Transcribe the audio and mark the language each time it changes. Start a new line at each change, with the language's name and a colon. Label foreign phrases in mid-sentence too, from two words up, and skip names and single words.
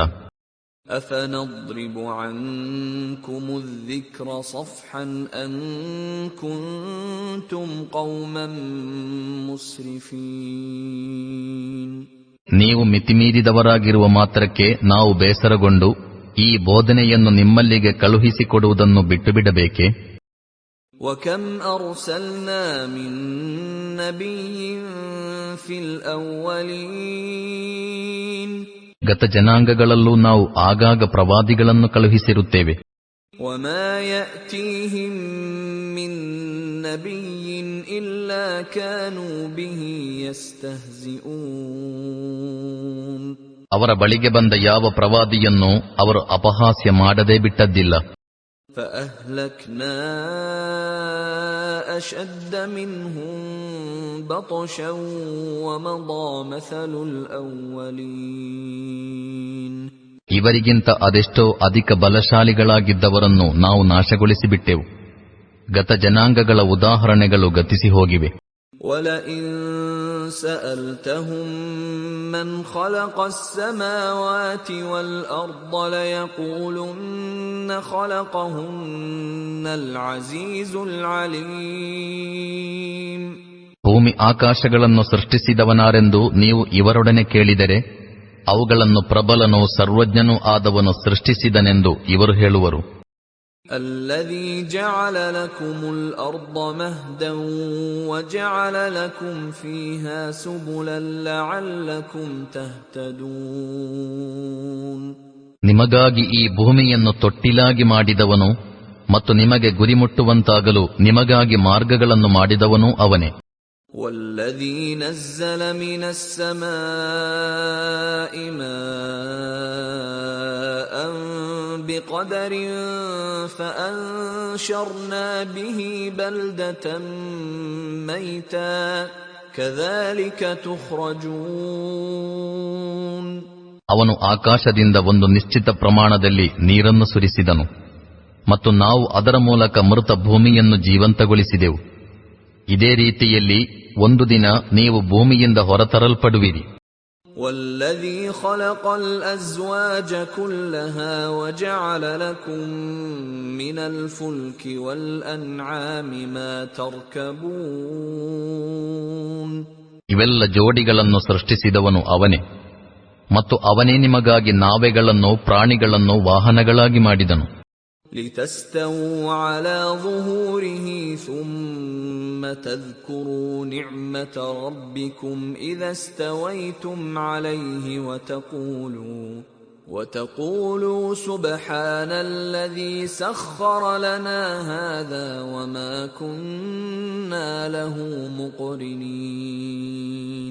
Arabic: أفنضرب عنكم الذكر صفحا أن كنتم قوما مسرفين
Kannada: ನೀವು ಮಿತಿಮೀರಿದವರಾಗಿರುವ ಮಾತ್ರಕ್ಕೆ ನಾವು ಬೇಸರಗೊಂಡು ಈ ಬೋಧನೆಯನ್ನು ನಿಮ್ಮಲ್ಲಿಗೆ ಕಳುಹಿಸಿಕೊಡುವುದನ್ನು ಬಿಟ್ಟು ಬಿಡಬೇಕೆ?
Arabic: وَكَمْ أَرْسَلْنَا مِن نَّبِيٍّ فِي الْأَوَّلِينَ
Kannada: ಗತ ಜನಾಂಗಗಳಲ್ಲೂ ನಾವು ಆಗಾಗ ಪ್ರವಾದಿಗಳನ್ನು ಕಳುಹಿಸಿರುತ್ತೇವೆ.
Arabic: وَمَا يَأْتِيهِم مِّن نَّبِيٍّ إِلَّا كَانُوا بِهِ يَسْتَهْزِئُونَ
Kannada: ಅವರ ಬಳಿಗೆ ಬಂದ ಯಾವ ಪ್ರವಾದಿಯನ್ನು ಅವರು ಅಪಹಾಸ್ಯ ಮಾಡದೇ ಬಿಟ್ಟದ್ದಿಲ್ಲ.
Arabic: فَأَهْلَكْنَا أَشَدَّ مِنْهُمْ بَطْشًا وَمَضَى مَثَلُ الْأَوَّلِينَ
Kannada: ಇವರಿಗಿಂತ ಅದೆಷ್ಟೋ ಅಧಿಕ ಬಲಶಾಲಿಗಳಾಗಿದ್ದವರನ್ನು ನಾವು ನಾಶಗೊಳಿಸಿಬಿಟ್ಟೆವು. ಗತ ಜನಾಂಗಗಳ ಉದಾಹರಣೆಗಳು ಗತಿಸಿ ಹೋಗಿವೆ.
Arabic: وَلَئِن سَأَلْتَهُم مَّنْ خَلَقَ السَّمَاوَاتِ وَالْأَرْضَ لَيَقُولُنَّ خَلَقَهُنَّ الْعَزِيزُ الْعَلِيمُ
Kannada: ಭೂಮಿ ಆಕಾಶಗಳನ್ನು ಸೃಷ್ಟಿಸಿದವನಾರೆಂದು ನೀವು ಇವರೊಡನೆ ಕೇಳಿದರೆ ಅವುಗಳನ್ನು ಪ್ರಬಲನೂ ಸರ್ವಜ್ಞನೂ ಆದವನು ಸೃಷ್ಟಿಸಿದನೆಂದು ಇವರು ಹೇಳುವರು.
Arabic: الذي جعل لكم الأرض مهدا وجعل لكم فيها سبلا لعلكم تهتدون
Kannada: ನಿಮಗಾಗಿ ಈ ಭೂಮಿಯನ್ನು ತೊಟ್ಟಿಲಾಗಿ ಮಾಡಿದವನು ಮತ್ತು ನಿಮಗೆ ಗುರಿಮುಟ್ಟುವಂತಾಗಲು ನಿಮಗಾಗಿ ಮಾರ್ಗಗಳನ್ನು ಮಾಡಿದವನೂ ಅವನೇ.
Arabic: والذي نزل من السماء ماء بقدر فأنشرنا به بلدة ميتا كذلك تخرجون
Kannada: ಅವನು ಆಕಾಶದಿಂದ ಒಂದು ನಿಶ್ಚಿತ ಪ್ರಮಾಣದಲ್ಲಿ ನೀರನ್ನು ಸುರಿಸಿದನು ಮತ್ತು ನಾವು ಅದರ ಮೂಲಕ ಮೃತ ಭೂಮಿಯನ್ನು ಜೀವಂತಗೊಳಿಸಿದೆವು. ಇದೇ ರೀತಿಯಲ್ಲಿ ಒಂದು ದಿನ ನೀವು ಭೂಮಿಯಿಂದ ಹೊರತರಲ್ಪಡುವಿರಿ.
Arabic: والذي خلق الأزواج كلها وجعل لكم من الفلك والأنعام ما تركبون
Kannada: ಇವೆಲ್ಲ ಜೋಡಿಗಳನ್ನು ಸೃಷ್ಟಿಸಿದವನು ಅವನೇ ಮತ್ತು ಅವನೇ ನಿಮಗಾಗಿ ನಾವೆಗಳನ್ನು ಪ್ರಾಣಿಗಳನ್ನು ವಾಹನಗಳಾಗಿ ಮಾಡಿದನು.
Arabic: لتستووا على ظهوره ثم تذكروا نعمة ربكم إذا استويتم عليه وتقولوا سبحان الذي سخر لنا هذا وما كنا له مقرنين